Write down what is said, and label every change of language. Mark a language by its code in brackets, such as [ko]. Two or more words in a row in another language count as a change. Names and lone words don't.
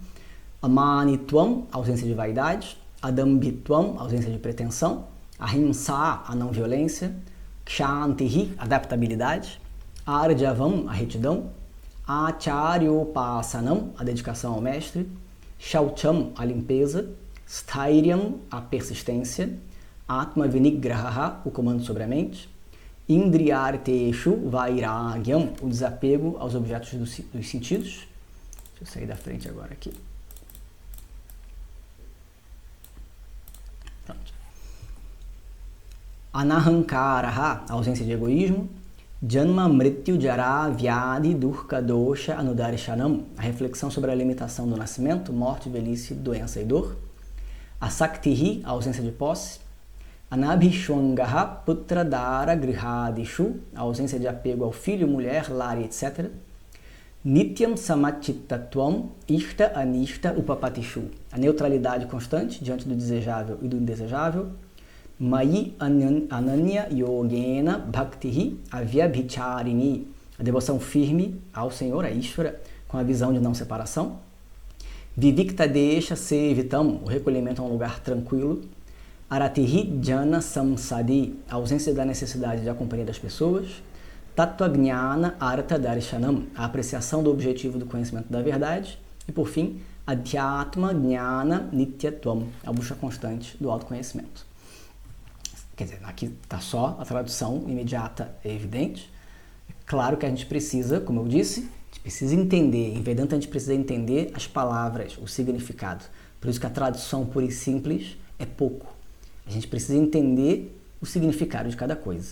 [pt] Amanitvam, ausência de vaidade. Adambhitvam, ausência de pretensão. Ahimsa, a não violência. Kshantihi, adaptabilidade. Arjavam, a retidão. Acharyopasanam, a dedicação ao mestre. Shaucham, a limpeza. Sthairyam, a persistência. [sa] Atma vinigraha, [pt] o comando sobre a mente. [sa] Indriyarteshu vairagyam, [pt] o desapego aos objetos dos sentidos. Deixa eu sair da frente agora aqui. Anahankaraha, ausência de egoísmo. [sa] Janma mrityu jara vyadhi durka dosha anudarishanam, [pt] a reflexão sobre a limitação do nascimento, morte, velhice, doença e dor. Asaktihi, a ausência de posse. [sa] Anabhishwangaha putra dara grihadishu, [pt] a ausência de apego ao filho, mulher, lar, etc. [sa] Nityam samachittatvam ishta anishta upapatishu, [pt] a neutralidade constante diante do desejável e do indesejável. [sa] Mayi ananya yogena bhaktihi avyabhicharini, [pt] a devoção firme ao Senhor, a Ishvara, com a visão de não separação. [sa] Vivikta desha sevitam, [pt] o recolhimento a um lugar tranquilo. [sa] Aratihi jana samsadi, [pt] a ausência da necessidade da companhia das pessoas. [sa] Tattva gnana artha darshanam, [pt] a apreciação do objetivo do conhecimento da verdade. E por fim, [sa] adhyatma gnana nityatvam, [pt] a busca constante do autoconhecimento. Quer dizer, aqui está só a tradução imediata e evidente. É claro que a gente precisa, como eu disse, a gente precisa entender. Em Vedanta a gente precisa entender as palavras, o significado. Por isso que a tradução pura e simples é pouco. A gente precisa entender o significado de cada coisa.